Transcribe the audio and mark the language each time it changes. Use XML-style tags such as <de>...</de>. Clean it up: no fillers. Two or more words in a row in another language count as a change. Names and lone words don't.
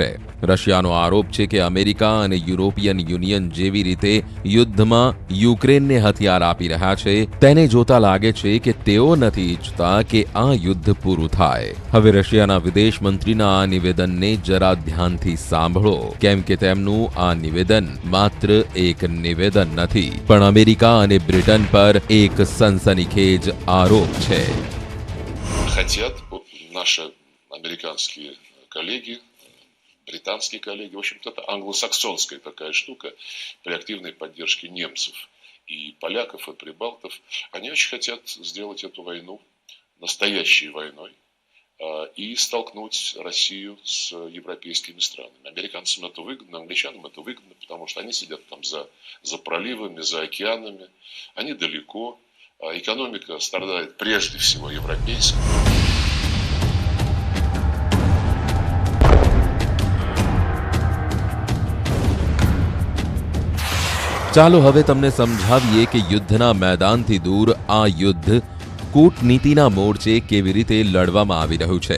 <gu>રશિયાનો આરોપ છે કે અમેરિકા અને યુરોપિયન યુનિયન જેવી રીતે યુદ્ધમાં યુક્રેનને હથિયાર આપી રહ્યા છે, તેને જોતા લાગે છે કે તેઓ નથી ઈચ્છતા કે આ યુદ્ધ પૂરું થાય. હવે રશિયાના વિદેશ મંત્રીના આ નિવેદનને જરા ધ્યાનથી સાંભળો, કેમ કે તેમનું આ નિવેદન માત્ર એક નિવેદન નથી, પણ અમેરિકા અને બ્રિટન પર એક સનસનીખેજ આરોપ છે.</gu> <ru>Хотят наши американские коллеги, британские коллеги, в общем-то, это англосаксонская такая штука при активной поддержке немцев и поляков, и прибалтов. Они очень хотят сделать эту войну настоящей войной и столкнуть Россию с европейскими странами. Американцам это выгодно, англичанам это выгодно, потому что они сидят там за проливами, за океанами, они далеко, экономика страдает прежде всего европейская.</ru> <gu>ચાલો હવે તમને સમજાવીએ કે યુદ્ધના મેદાનથી દૂર આ યુદ્ધ કૂટનીતિના મોરચે કેવી રીતે લડવામાં આવી રહ્યું છે.</gu>